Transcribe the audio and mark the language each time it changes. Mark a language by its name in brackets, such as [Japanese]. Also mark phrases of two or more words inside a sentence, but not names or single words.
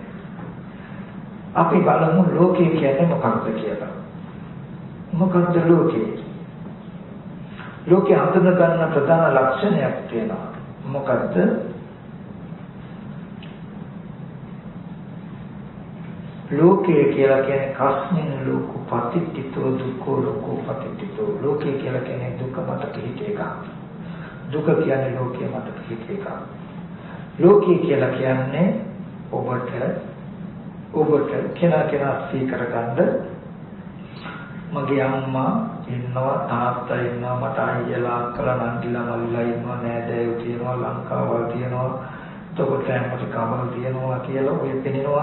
[Sinhala] අපි බලමු ලෝකය කියන්නේ මොකක්ද කියලා. මොකක්ද ලෝකය? ලෝකේ හඳුන ගන්න ප්‍රධාන ලක්ෂණයක් තියෙනවා. මොකද්ද? ලෝකේ කියලා කියන්නේ [Pali] කස්මින් ලෝකෝ පතිට්ඨිතෝ දුක්ඛෝ ලෝකෝ පතිට්ඨිතෝ. [Sinhala] ලෝකේ කියලා කියන්නේ දුක මත පිහිට එකක්. දුක කියන්නේ ලෝකයේ මත පිහිට එකක්. ලෝකේ කියලා කියන්නේ ඔබට කෙනා සීකර ගන්න මගේ අම්මා ඉන්නවා, තාත්තා ඉන්නවා, මට අයියලා අක්කලා නංගිලා මල්ලිලා ඉන්නවා, නෑදෑයෝ තියෙනවා, ලංකාවල් තියෙනවා, එතකොට ඇමරිකාවල් තියෙනවා කියලා ඔය පෙන්නනවා.